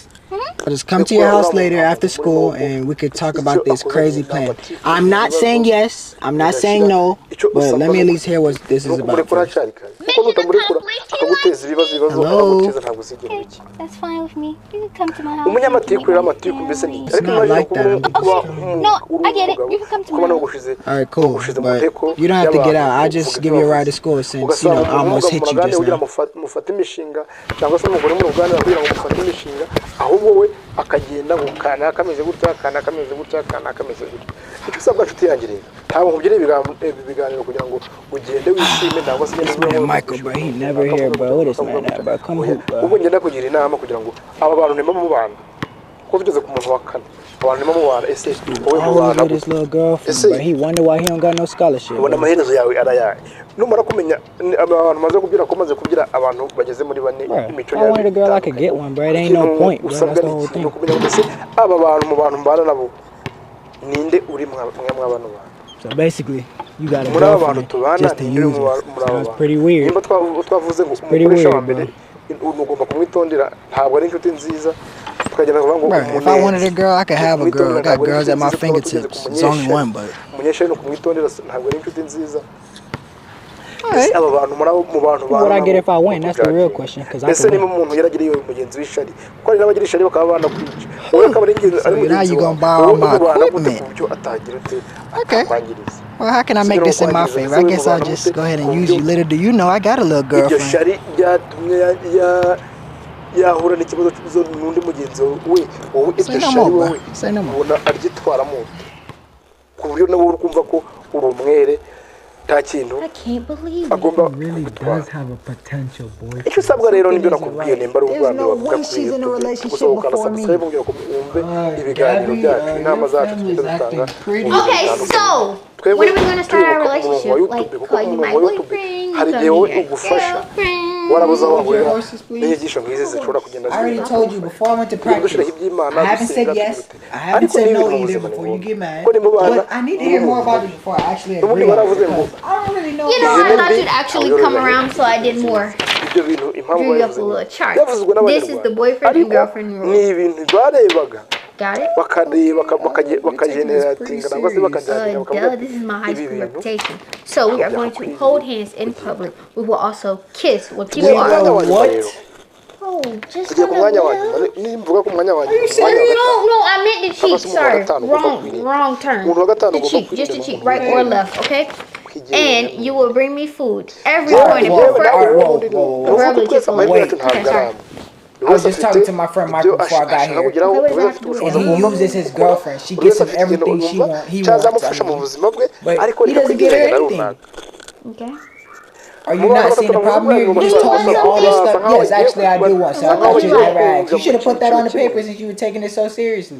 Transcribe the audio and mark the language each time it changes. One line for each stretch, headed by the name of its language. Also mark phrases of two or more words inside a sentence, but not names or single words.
English: I'll just come to your house later after school, and we could talk about this crazy plan. I'm not saying yes, I'm not saying no, but let me at least hear what this is about
Kinyarwanda: kumurekura
English: first.
Kinyarwanda: cyari kare kuko nutamurekura akaguteza ibibazo
English: Hello?
Kinyarwanda: akaguteza ntabwo uzigera
English: Okay,
Kinyarwanda: biki
English: that's fine with me. You can come to my house.
Kinyarwanda: umunyamatiku rero amatiku mbese ni
English: It's not like that. No, I get it. You can come to my house. All right, cool, but you don't have to get out. I'll just give you a ride to school since, you know, I almost hit you just now.
Kinyarwanda: mufate imishinga cyangwa se umugore mu ruganda kugira ngo mufate imishinga ahubwo we akagenda ngo kana kameze gutya kana kameze gutya kana kameze gutya icyo usabwa nshuti yanjye rero ntabwo nkubwire ibiganiro kugira ngo ugende wishime ntabwo se
English: Man, Michael, bro, he never here, bro. What is man at, bro? Come hoop, bro.
Kinyarwanda: ubwo ngenda kugira inama kugira ngo aba bantu nima mu bantu ko bigeze ku muntu wa kane abantu nima mu bantu ese wowe mu
English: All
Kinyarwanda: bantu
English: over this little girlfriend, bro. He wonder why he don't got no scholarship.
Kinyarwanda: ubona
English: bro.
Kinyarwanda: amaherezo yawe arayaye numara kumenya abantu maze kubyira ko maze kubyira abantu bageze muri bane
English: Bro,
Kinyarwanda: imico
English: if I wanted a girl, I could get one, bro. It ain't no point, bro. That's the whole thing.
Kinyarwanda: kumenya ngo ese aba bantu mu bantu mbana nabo ninde uri mwabana bantu
English: So basically, you got a
Kinyarwanda: muri aba bantu
English: girlfriend
Kinyarwanda: tubana
English: just to
Kinyarwanda: ninde
English: use
Kinyarwanda: muri
English: us.
Kinyarwanda: aba
English: Sounds
Kinyarwanda: bantu
English: pretty weird.
Kinyarwanda: nimba twavuze ngo
English: pretty
Kinyarwanda: umukoresha wa
English: weird,
Kinyarwanda: mbere ugomba kumwitondera ntabwo ari inshuti nziza tukagenda kuvuga ngo
English: Bro, if I wanted a girl, I could have a girl. I got girls at my fingertips. It's only one, but.
Kinyarwanda: umunyeshuri no kumwitondera ntabwo ari inshuti nziza
English: Alright.
Kinyarwanda: aba bantu mu bantu
English: What would I get if I win? That's the real question. Because I
Kinyarwanda: ese
English: could
Kinyarwanda: niba
English: win.
Kinyarwanda: umuntu yaragiriye mugenzi w'ishari kuko hari n'abagira ishari bakaba banakwica wowe akaba ari ingenzi ari
English: So now
Kinyarwanda: mugenzi
English: you
Kinyarwanda: wawe
English: gonna borrow my
Kinyarwanda: ubana gute
English: equipment.
Kinyarwanda: ku buryo atagira ute
English: Okay.
Kinyarwanda: atakwangiriza
English: Well, how can I make this in my favor? I guess I'll just go ahead and use you. Little do you know, I got a little
Kinyarwanda: iryo
English: girlfriend.
Kinyarwanda: shari ryatumye yahura n'ikibazo n'undi mugenzi we wowe
English: Say
Kinyarwanda: iryo
English: no
Kinyarwanda: shari
English: more,
Kinyarwanda: wowe
English: bro. Say no more.
Kinyarwanda: ubona aryitwaramo ku buryo nawe uri kumva ko uri umwere nta kintu
English: I can't believe it.
Kinyarwanda: agomba
English: Really
Kinyarwanda: gutwara
English: does have a potential boyfriend.
Kinyarwanda: icyo usabwa rero nibyo nakubwiye
English: right.
Kinyarwanda: nimba ari
English: There's
Kinyarwanda: ubwami
English: no
Kinyarwanda: wavuga
English: way she's in a relationship
Kinyarwanda: gusa ukanda
English: before me.
Kinyarwanda: subscribe kugira ngo wumve ibiganiro byacu inama zacu tugenda dutanga
English: Okay, so when are we gonna start our relationship? Like, call you my boyfriend,
Kinyarwanda: hari
English: call
Kinyarwanda: igihe wowe
English: me your
Kinyarwanda: ugufasha
English: girlfriend.
Kinyarwanda: warabuze aho
English: Hold your
Kinyarwanda: wahurira
English: horses, please.
Kinyarwanda: n'inyigisho nk'izi zishobora kugenda
English: I already told you before I went to
Kinyarwanda: Tugenda dushyiraho
English: practice.
Kinyarwanda: iby'Imana
English: I haven't said
Kinyarwanda: dusenga
English: yes.
Kinyarwanda: tugute.
English: I haven't
Kinyarwanda: Ariko
English: said
Kinyarwanda: niba
English: no
Kinyarwanda: mu
English: either
Kinyarwanda: buzima
English: before
Kinyarwanda: ni
English: you
Kinyarwanda: ngombwa.
English: get mad.
Kinyarwanda: Kuko niba ubana
English: But I need to hear more about it before I actually
Kinyarwanda: n'ubundi
English: agree on
Kinyarwanda: baravuze
English: it.
Kinyarwanda: ngo
English: Because I don't really know You know, about I it. thought you'd actually come around, so I did more.
Kinyarwanda: ibyo bintu impamvu
English: Drew you up
Kinyarwanda: babivuze
English: a
Kinyarwanda: ngo
English: little chart.
Kinyarwanda: byavuzwe
English: This is the boyfriend and
Kinyarwanda: ariko
English: girlfriend rule.
Kinyarwanda: ni ibintu barebaga
English: Got it?
Kinyarwanda: bakareba bakageneratinga nangwa se
English: Duh,
Kinyarwanda: bakaganira
English: this is my high
Kinyarwanda: ibi
English: school
Kinyarwanda: bintu
English: reputation. So we are going to hold hands in public. We will also kiss when
Kinyarwanda: tugiye
English: people
Kinyarwanda: ku mwanya
English: are.
Kinyarwanda: wa nyuma
English: What?
Kinyarwanda: rero
English: Oh, just
Kinyarwanda: tugiye ku
English: hold
Kinyarwanda: mwanya wa
English: on.
Kinyarwanda: nyuma nimvuga ku mwanya wa nyuma
English: No, I meant the cheek.
Kinyarwanda: Abasoma
English: Sorry,
Kinyarwanda: gatanu ugomba
English: wrong
Kinyarwanda: kwirinda.
English: turn.
Kinyarwanda: Umuntu wa gatanu
English: The
Kinyarwanda: ugomba
English: cheek, just the
Kinyarwanda: kwirinda
English: cheek,
Kinyarwanda: umuntu
English: right or left, okay?
Kinyarwanda: kwigenera.
English: And you will bring me food every
Kinyarwanda: Yewe,
English: morning.
Kinyarwanda: yewe,
English: Prefer-
Kinyarwanda: nawe
English: Whoa,
Kinyarwanda: ubundi
English: whoa, whoa,
Kinyarwanda: ni ukuvuga
English: whoa.
Kinyarwanda: twese amahirwe yacu
English: Okay,
Kinyarwanda: ntabwo ari
English: sorry.
Kinyarwanda: amwe
English: I was just talking to my friend Michael before I got here, and he uses his girlfriend. She gets him everything he wants. He doesn't get her anything. Okay. Are you not seeing the problem here? You just told me all this stuff. Yes, actually I do want some. I thought you never asked. You should have put that on the paper since you were taking it so seriously.